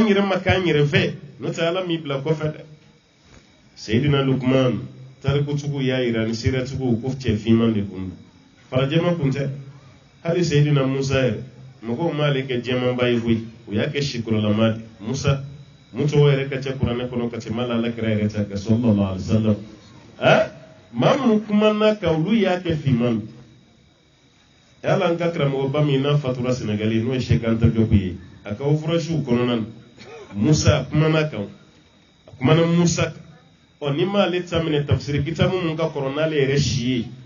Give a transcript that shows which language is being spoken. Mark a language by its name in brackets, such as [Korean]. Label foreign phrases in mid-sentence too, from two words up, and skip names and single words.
[Bambara] yɛrɛ ma k'an yɛrɛ fɛ n'o tɛ Ala m'i bila kɔfɛ dɛ Seydina Luqman tarikutigiw y'a yira ni seeratigiw ko cɛ finman de kun don farajɛma kun tɛ hali Seydina Musa yɛrɛ mɔgɔw m'ale kɛ jɛmanba ye koyi o y'a kɛ sikuralama de Musa mun tɔgɔ yɛrɛ ka ca kuranɛ kɔnɔ ka tɛmɛ hali Alakira yɛrɛ ta kan [Arabic] صلى الله عليه وسلم [Bambara] maa minnu kumana kan olu y'a kɛ finman yala an ka karamɔgɔba min n'a fatura Senegali n'o ye Cheikh Anta Diop ye a ka ouvrage kɔnɔna na Musa kumana kan a kumana Musa kan ni m'ale ta minɛ tafsiri kitabu mun ka kɔrɔ n'ale yɛrɛ si ye